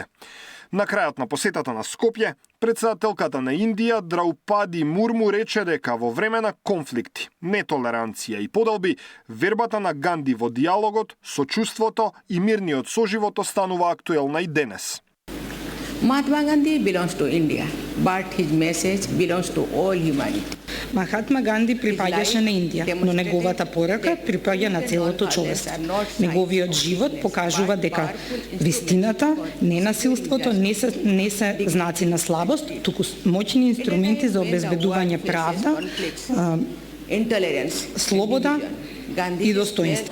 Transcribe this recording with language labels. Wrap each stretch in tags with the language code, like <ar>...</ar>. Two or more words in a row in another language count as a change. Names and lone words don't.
<mk>На крајот на посетата на Скопје, председателката на Индија Драупади Мурму рече дека во време на конфликти, нетолеранција и подалби, вербата на Ганди во диалогот, сочувството и мирниот соживот останува актуелна и денес.</mk> <en>Mahatma Gandhi belongs to India, but his message belongs to all humanity.</en> <mk>Махатма Ганди припаѓаше на Индија, но неговата порака припаѓа на целото човештво. Неговиот живот покажува дека вистината, ненасилството не се знаци на слабост, туку моќни инструменти за обезбедување правда, слобода и достоинство.</mk>